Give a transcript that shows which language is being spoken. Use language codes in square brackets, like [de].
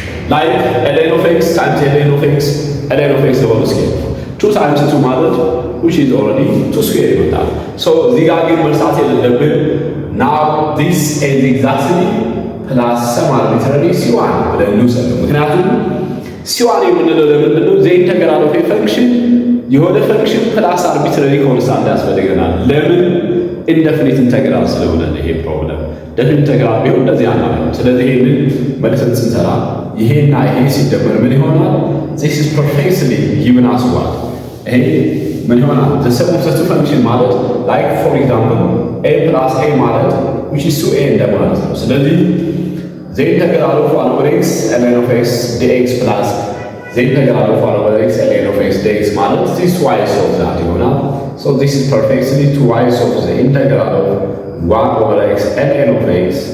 [en] like ln of x times ln of x ln of x the whole square 2 times 2 [am] ማለት [en] which is already 2 square [am] ይሆናል። [en] so [am] እዚህ ጋር ግን መርሳት የሌለብን [en] now this is exactly plus some arbitrary c1 [am] ብለን እንውሰድ። ምክንያቱም c1 የምንለው ለምንድን ነው? [en] the integral of a function [am] የሆነ [en] ፈንክሽን ፕላስ አርቢትራሪ ኮንስታንት [am] ያስፈልገናል። ለምን? ኢንደፊኒት ኢንተግራል ስለሆነ ይሄ ፕሮብለም ደፊኒት ኢንተግራል ቢሆን እንደዚህ አናደርግም። ስለዚህ ይሄንን መልሰን ስንሰራ ይሄና ይሄ ሲደመር ምን ይሆናል? [en] this is precisely given as what? [am] ይሄ ምን ይሆናል? [en] the sum of the two function ማለት like for example a plus a ማለት which is 2a [am] እንደማለት ነው። ስለዚህ [en] the integral of 1 over x ln of x dx plus the integral of 1 over x ln of x dx ማለት this twice of that [am] ይሆናል። [en] so this is precisely twice of the integral of 1 over x ln of x